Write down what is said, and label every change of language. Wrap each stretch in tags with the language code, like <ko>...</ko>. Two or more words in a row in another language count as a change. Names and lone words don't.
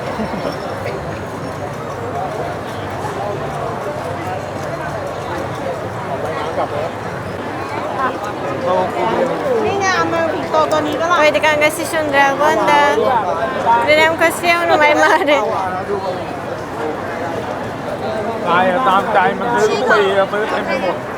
<ro>Uite că am găsit și un dragon, dar credeam că o să fie unul mai mare.</ro> <th>ตามใจมันซื้อทุกปีซื้อเต็มไปหมด</th>